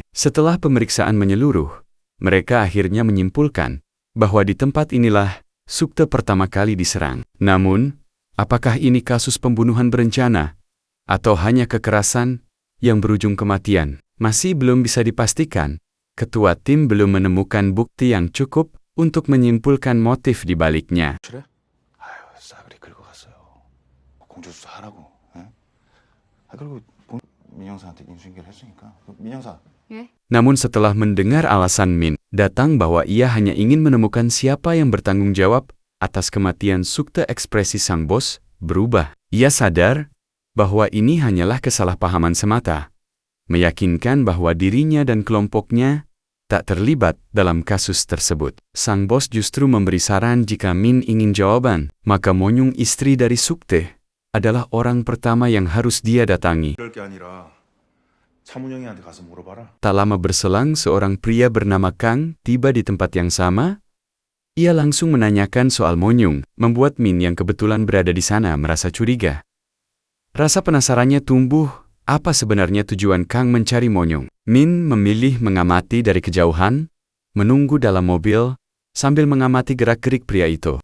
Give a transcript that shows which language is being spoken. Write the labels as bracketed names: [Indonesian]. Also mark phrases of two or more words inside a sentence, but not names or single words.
[Indonesian] Setelah pemeriksaan menyeluruh, mereka akhirnya menyimpulkan bahwa di tempat inilah Sukte pertama kali diserang. Namun, apakah ini kasus pembunuhan berencana atau hanya kekerasan yang berujung kematian? Masih belum bisa dipastikan. Ketua tim belum menemukan bukti yang cukup untuk menyimpulkan motif di baliknya. [Korean] 그래? 아유, 싸그리 긁어갔어요. 공주 수사하라고. 예? 그리고 민영사한테 인수인계를 했으니까. 민영사. 예? [Indonesian] Namun setelah mendengar alasan Min datang bahwa ia hanya ingin menemukan siapa yang bertanggung jawab atas kematian Sukte, ekspresi sang bos berubah. Ia sadar bahwa ini hanyalah kesalahpahaman semata, meyakinkan bahwa dirinya dan kelompoknya tak terlibat dalam kasus tersebut. Sang bos justru memberi saran jika Min ingin jawaban, maka Monyung, istri dari Sukte, adalah orang pertama yang harus dia datangi. [Korean] 그럴 게 아니라 차문영이한테 가서 물어봐라. [Indonesian] Tak lama berselang, seorang pria bernama Kang tiba di tempat yang sama. Ia langsung menanyakan soal Monyung, membuat Min yang kebetulan berada di sana merasa curiga. Rasa penasarannya tumbuh. Apa sebenarnya tujuan Kang mencari Monyung? Min memilih mengamati dari kejauhan, menunggu dalam mobil, sambil mengamati gerak-gerik pria itu.